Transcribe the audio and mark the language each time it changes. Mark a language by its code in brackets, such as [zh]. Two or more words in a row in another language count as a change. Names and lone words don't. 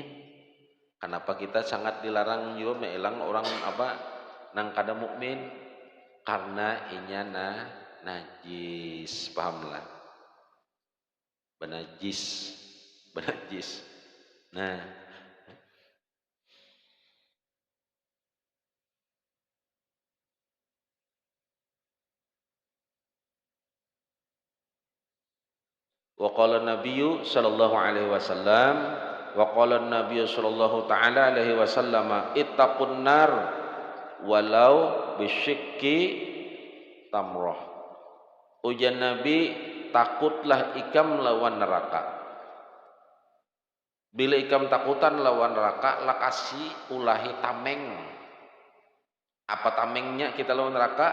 [bjn] Kenapa kita sangat dilarang juga meelang orang apa nang kada mukmin? Karena inya najis, pahamlah? Benajis. Nah, [ar] وقال النبي صلى الله عليه وسلم وقال النبي صلى الله تعالى عليه وسلم اتقوا النار ولو بشق تمرة. [bjn] Ujian Nabi, takutlah ikam lawan neraka. Bila ikam takutan lawan neraka, lakasi ulahi tameng. Apa tamengnya kita lawan neraka?